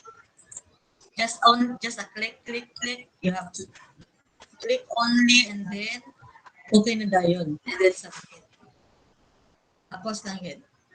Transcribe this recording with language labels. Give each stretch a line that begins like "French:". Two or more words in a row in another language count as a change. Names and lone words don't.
English: Just a click. You have to click only and then
Cebuano: okay na dayon.
English: And then submit.
Cebuano: Hapos lang yun.